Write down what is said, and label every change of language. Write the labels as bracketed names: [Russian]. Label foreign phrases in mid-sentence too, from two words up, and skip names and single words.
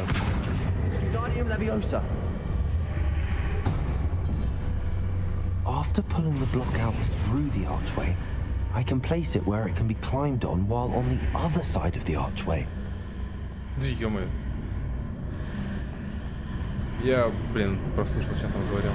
[English] Wingardium Leviosa. After pulling the block out through the archway, I can place it where it can be climbed on while on the other side of the archway. [Russian] Ё-моё. Я, блин, прослушал, что там говорил.